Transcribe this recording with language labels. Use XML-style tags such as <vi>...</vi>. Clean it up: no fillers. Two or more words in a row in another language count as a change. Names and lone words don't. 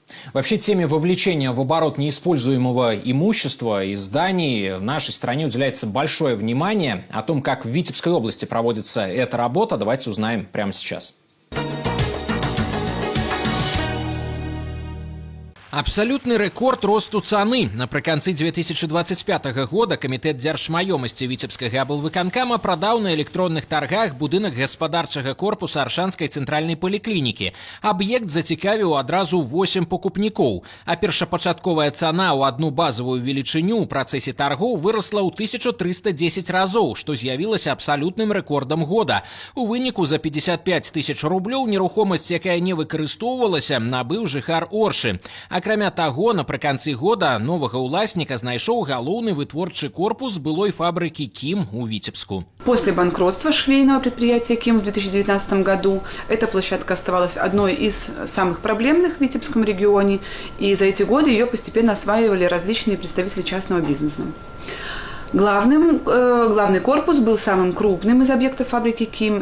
<ru>Вообще, теме вовлечения в оборот неиспользуемого имущества и зданий в нашей стране уделяется большое внимание. О том, как в Витебской области проводится эта работа, давайте узнаем прямо сейчас.</ru> <be>Абсолютны рэкорд росту цаны. Напрыканцы 2025 года Камітэт дзяржмаёмасці Віцебскага аблвыканкама прадаў на электронных таргах будынак гаспадарчага корпуса Аршанскай цэнтральнай паліклінікі. Аб'ект зацікавіў адразу 8 пакупнікоў, а першапачатковая цана ў адну базавую велічыню ў працэсе таргоў вырасла ў 1310 разоў, што з'явілася абсалютным рэкордам года. У выніку за 55 тысяч рублёў нерухомасць, якая не выкарыстоўвалася, набыў жыхар Оршы. Акрамя таго, напрыканцы года новага ўласніка знайшоў галоўны вытворчы корпус былой фабрики «Ким» у Витебску.</be> <ru>После банкротства швейного предприятия «Ким» в 2019 году эта площадка оставалась одной из самых проблемных в Витебском регионе, и за эти годы ее постепенно осваивали различные представители частного бизнеса. Главный корпус был самым крупным из объектов фабрики «Ким».</ru>